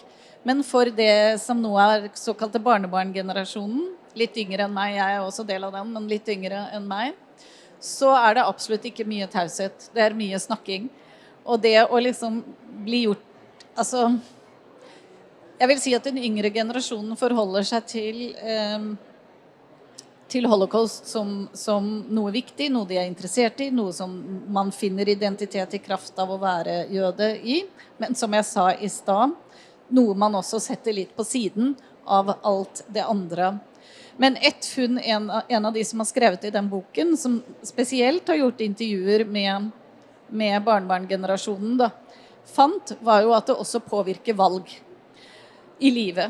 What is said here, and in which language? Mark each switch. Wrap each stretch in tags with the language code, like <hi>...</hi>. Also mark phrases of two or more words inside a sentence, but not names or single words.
<no>Men for det som nå er såkalte barnebarngenerasjonen, litt yngre enn meg, jeg er også del av den, men litt yngre enn meg, så er det absolutt ikke mye taushet. Det er mye snakking. Og det å liksom bli gjort, altså, jeg vil si at den yngre generasjonen forholder seg til</no> <sv>till holocaust som något viktigt, något jag är intresserad i, något som man finner identitet i kraft av att vara jude i. Men som jag sa i stan, något man också sätter lite på sidan av allt det andra. Men ett fund, en av de som har skrivit i den boken, som speciellt har gjort intervjuer med barnbarngenerationen då, fant var ju att det också påverkar valg i livet.</sv>